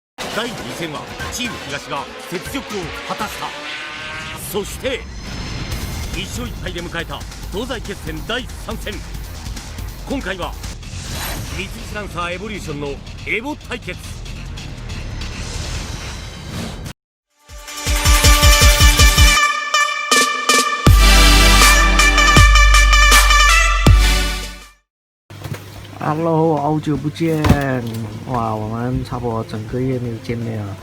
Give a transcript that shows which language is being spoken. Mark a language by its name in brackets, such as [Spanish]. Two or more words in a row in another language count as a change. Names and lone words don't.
[Japanese] 第2戦はチーム東が雪辱を果たした。そして1勝1敗で迎えた東西決戦第3戦。今回は三菱ランサーエボリューションのエボ対決。 [Chinese] Hello， 好久不见！哇，我们差不多整个月没有见面了。